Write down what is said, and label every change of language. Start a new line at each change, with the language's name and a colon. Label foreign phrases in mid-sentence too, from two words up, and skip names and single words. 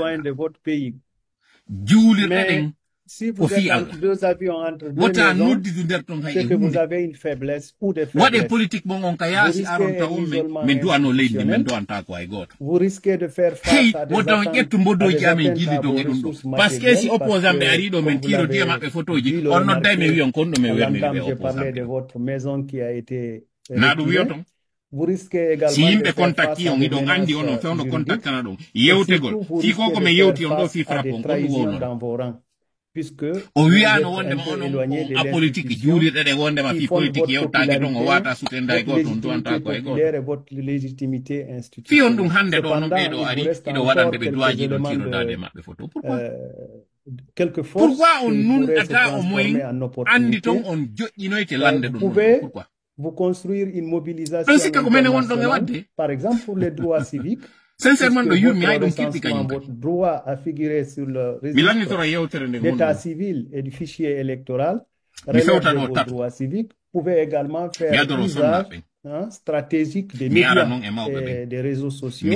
Fula: juulirɗe ɗen ko fi Allah wota noddidu nder ton hay e hunde waɗe politique mon on ka yaasi aron tawon min duwano leydi min duwanta ko hay goto hey wota on ƴettu mbodoji amen jilli don e ɗum ɗo
French: par ce que
Fula: si opposant ɓe ari ɗo min tiro diya maɓɓe photoji on nodday mi wiyon kon ɗo mi werniri ɓe opposant na ɗum wiyo ton si yimɓe contacti on iɗon andi onon fewno contactana ɗum yewtegol fi ko komin yewti on ɗo fi frappe on kon ɗum wownon o wiyano wondema onon apolitique juulirɗe ɗe wondema fi politique yewtake ɗon o wata sutenda e goto on duwanta ko e goto fi on ɗum hande ɗo noon ɓeɗo ari iɗo waɗande ɓe duwaji ɗo tirodade maɓɓe photo pourquoi on nunɗata o moyen andi ton on joƴƴinoyte lande ɗum pourquoi
French: vous construire une mobilisation. Par exemple, les droits civiques. Sincèrement, votre droit à figurer sur le registre d'état civil et du fichier électoral, relève de vos droits civiques, pouvez également faire usage stratégique des médias et des réseaux sociaux.